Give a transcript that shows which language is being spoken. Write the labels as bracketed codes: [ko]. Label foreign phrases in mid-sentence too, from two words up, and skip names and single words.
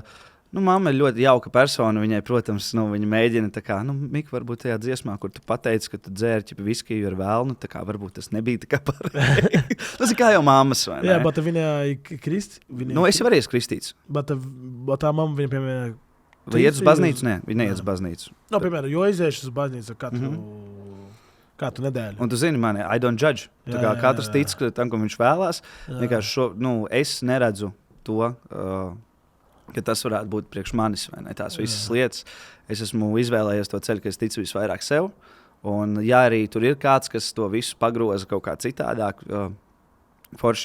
[lv] mamma ir ļoti jauka persona. Viņai, protams, viņa mēģina tā kā, Mika, varbūt tajā dziesmā, kur tu pateici, ka tu dzēri viskiju ar vēlnu, tā kā varbūt tas nebija tā kā pareizi. Tas ir kā jau mammas, vai ne? Jā, bet viņa ir kristi. Es jau arī esmu kristīts. Bet tā mamma, viņa, piemēram... Vai iet uz baznīcu? Nē, viņa neiet uz baznīcu. Piemēram, jo iziešu uz baznīcu katru nedēļu. Un tu zini mani, [en] I don't judge. [lv] Katrs tic tam, ko viņš vēlās. Vienkārši es neredzu to... ka tas varētu būt priekš manis, vai ne, tās visas lietas. Es esmu izvēlējies to ceļu, ka es ticu visvairāk sev. Un ja arī tur ir kāds, kas to visu pagroza kaut kā citādāk, forši.